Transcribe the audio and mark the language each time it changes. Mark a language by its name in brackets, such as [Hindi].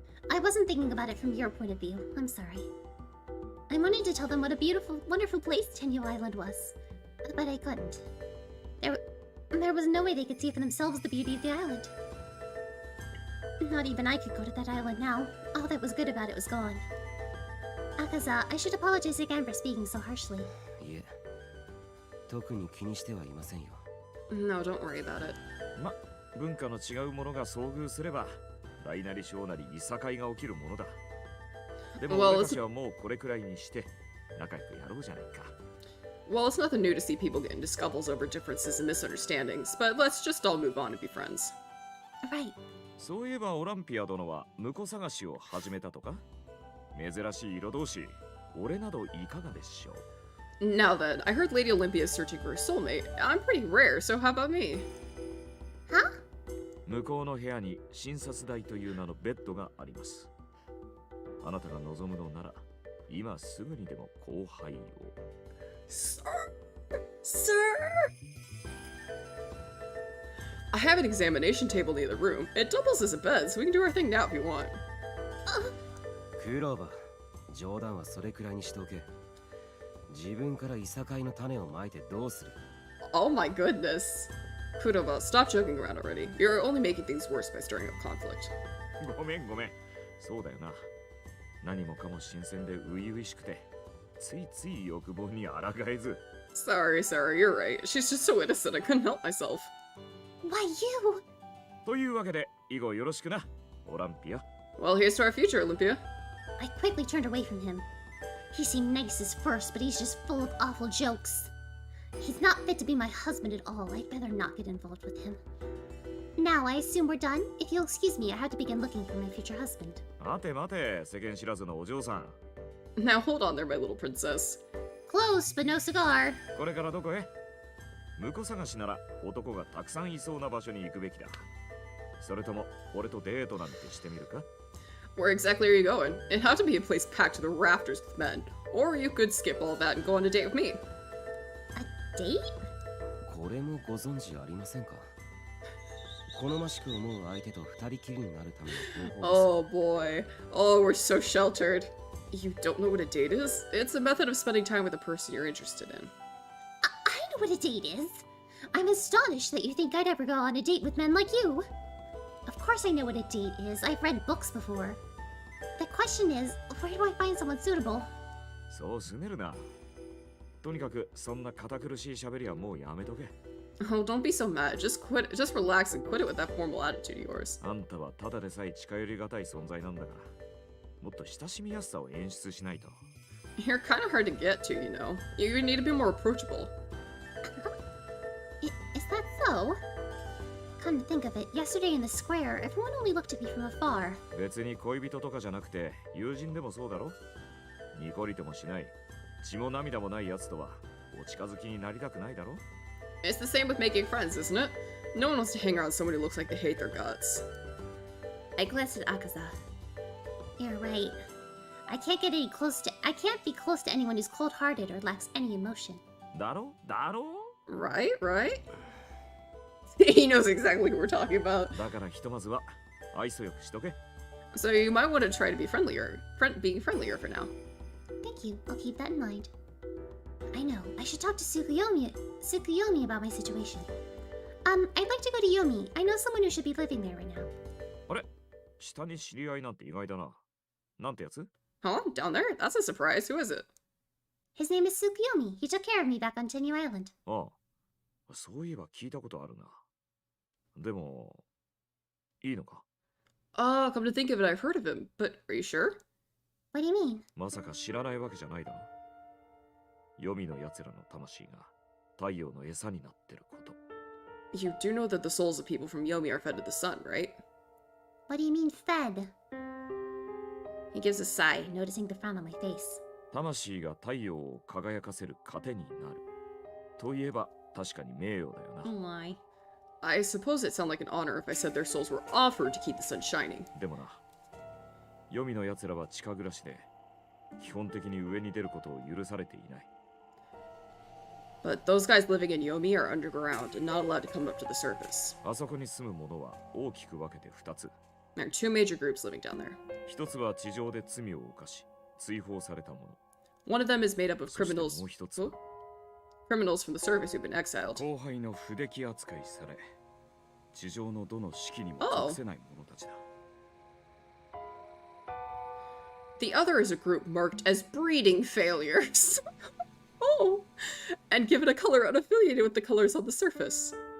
[English] I wasn't thinking about it from your point of view. I'm sorry. I wanted to tell them what a beautiful, wonderful place Tenyo Island was, but I couldn't. There was no way they could see for themselves the beauty of the island. Not even I could go to that island now. All that was good about it was gone. Akaza, I should apologize again for speaking so harshly. [Japanese] いえ、特に気にしてはいませんよ。 [English] No, don't worry about it. [Japanese] ま、文化の違うものが遭遇すれば、大なり小なりいさかいが起きるものだ。でも俺たちはもうこれくらいにして仲良くやろうじゃないか。 [English] Well, it's nothing new to see people get into scuffles over differences and misunderstandings, but let's just all move on and be friends. Right. [Japanese] そういえばオランピア殿は婿探しを始めたとか？珍しい色同士、俺などいかがでしょう？ [English] Now then, I heard Lady Olympia is searching for a soulmate. I'm pretty rare, so how about me? Huh? [Japanese] 向こうの部屋に診察台という名のベッドがあります。あなたが望むのなら、今すぐにでも後輩を。 [English] Sir? I have an examination table near the room. It doubles as a bed, so we can do our thing now if you want. [Japanese] クローバー、冗談はそれくらいにしておけ。自分からいさかいの種をまいてどうする？ [English] Oh my goodness. Kurova, stop joking around already. You're only making things worse by stirring up conflict. [Japanese] ごめん。そうだよな。何もかも新鮮で初々しくて、ついつい欲望に抗えず。 [English] Sorry, you're right. She's just so innocent, I couldn't help myself. Why you? [Japanese] というわけで、以後よろしくな、オランピア。 [English] Well, here's to our future, Olympia. I quickly turned away from him. He seemed nice at first, but he's just full of awful jokes. He's not fit to be my husband at all. I'd better not get involved with him. Now, I assume we're done? If you'll excuse me, I have to begin looking for my future husband. [Japanese] 待て、世間知らずのお嬢さん。 [English] Now hold on there, my little princess. Close, but no cigar. [Japanese] これからどこへ？婿探しなら男がたくさんいそうな場所に行くべきだ。それとも俺とデートなんてしてみるか？ [English] Where exactly are you going? It'd have to be a place packed to the rafters with men. Or you could skip all that and go on a date with me. A date? [Japanese] これもご存知ありませんか？好ましく思う相手と二人きりになるための方法です。 [English] Oh boy. Oh, we're so sheltered. You don't know what a date is? It's a method of spending time with a person you're interested in. I know what a date is. I'm astonished that you think I'd ever go on a date with men like you. Of course I know what a date is. I've read books before. The question is, where do I find someone suitable? [Japanese] そうすねるな。とにかくそんな堅苦しい喋りはもうやめとけ。 [English] Oh, don't be so mad. Just relax and quit it with that formal attitude of yours. [Japanese] あんたはただでさえ近寄りがたい存在なんだから。もっと親しみやすさを演出しないと。 [English] You're kind of hard to get to, you know. You need to be more approachable. Is that so? Come to think of it, yesterday in the square, everyone only looked at me from afar. [Japanese] 別に恋人とかじゃなくて友人でもそうだろ。ニコリともしない血も涙もないやつとはお近づきになりたくないだろ。 [English] It's the same with making friends, isn't it? No one wants to hang around someone who looks like they hate their guts. I glanced at Akaza. You're right. I can't be close to anyone who's cold-hearted or lacks any emotion. [Japanese] だろだろ。 [English] Right, right? He knows exactly what we're talking about. [Japanese] だからひとまずは愛想よくしとけ。 [English] So you might want to try to be being friendlier for now. Thank you. I'll keep that in mind. I know. I should talk to Tsukuyomi about my situation. I'd like to go to Yomi. I know someone who should be living there right now. [Japanese] あれ下に知り合いなんて意外だな。なんてやつ？ [English] Huh? Down there? That's a surprise. Who is it? His name is Tsukuyomi. He took care of me back on Tenyu Island. [Japanese] ああ、そういえば聞いたことあるな。でも、いいのか？ [English] Come to think of it, I've heard of him, but are you sure? What do you mean? [Japanese] まさか知らないわけじゃないだろ。黄泉の奴らの魂が太陽の餌になってること。 [English] You do know that the souls of people from Yomi are fed to the sun, right? What do you mean fed? He gives a sigh, noticing the frown on my face. [Japanese] 魂が太陽を輝かせる糧になる。といえば確かに名誉だよな。 [English] Oh my. I suppose it sounded like an honor if I said their souls were offered to keep the sun shining. [Japanese] でもな、黄泉の奴らは地下暮らしで、基本的に上に出ることを許されていない。 [English] But those guys living in Yomi are underground and not allowed to come up to the surface. [Japanese] あそこに住む者は大きく分けて2つ。 [English] There are two major groups living down there. [Japanese] 一つは地上で罪を犯し、追放された者。 [English] One of them is made up of [Japanese] そして [English] criminals. [Japanese] もう一つは [English] Criminals from the surface who've been exiled. [Japanese] 後輩の不出来扱いされ、地上のどの式にも属せない者たちだ。 [English] The other is a group marked as breeding failures. Oh! And given a color unaffiliated with the colors on the surface.